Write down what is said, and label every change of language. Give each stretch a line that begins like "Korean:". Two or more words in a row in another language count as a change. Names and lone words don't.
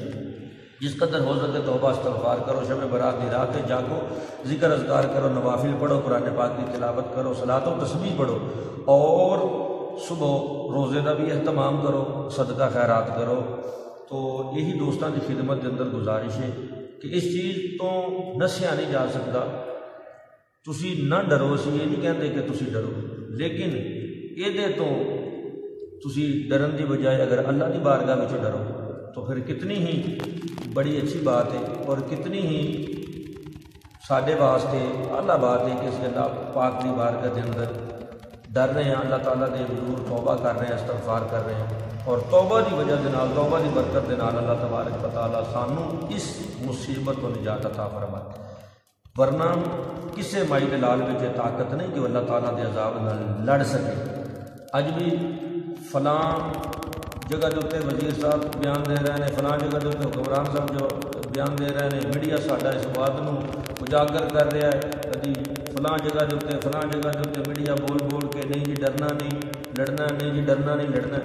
Urdu: جس قدر ہو سکے توبہ استغفار کرو، شب برات دی رات جاگو، ذکر اذکار کرو، نوافل پڑھو، قرآن پاک کی تلاوت کرو، صلاۃ و تسبیح پڑھو، اور صبح روزے کا بھی اہتمام کرو، صدقہ خیرات کرو۔ تو یہی دوستان کی خدمت کے اندر گزارش ہے کہ اس چیز تو نسیا نہیں جا سکتا۔ تسی نہ ڈرو، اسی یہ نہیں کہتے کہ تسی ڈرو، لیکن یہ تو تسی ڈرن کی بجائے اگر اللہ کی بارگاہ میں ڈرو تو پھر کتنی ہی بڑی اچھی بات ہے، اور کتنی ہی
Punjabi: ساڈے واسطے
Urdu: اعلیٰ بات ہے کہ اسی اللہ پاک کی بارگاہ کے اندر ڈر رہے ہیں، اللہ تعالیٰ کے حضور توبہ کر رہے ہیں، استغفار کر رہے ہیں، اور توبہ کی وجہ کے نال، توبہ کی برکت کے نال اللہ تبارک و تعالیٰ سانوں اس مصیبت کو نجات عطا فرمائے۔
Punjabi: ورنہ کسے مائی دے لال وچ طاقت نہیں کہ اللہ تعالیٰ کے عذاب نال لڑ سکے۔
Urdu: اج بھی فلاں جگہ کے اتنے وزیر صاحب بیان دے رہے ہیں، فلاں جگہ کے اتنے حکمران صاحب جو بیان دے رہے ہیں، میڈیا ساڈا اس بات کو اجاگر کر رہا ہے، کبھی فلاں جگہ کے اتنے فلاں جگہ کے اتنے میڈیا بول کے نہیں جی ڈرنا نہیں لڑنا، نہیں جی ڈرنا نہیں لڑنا۔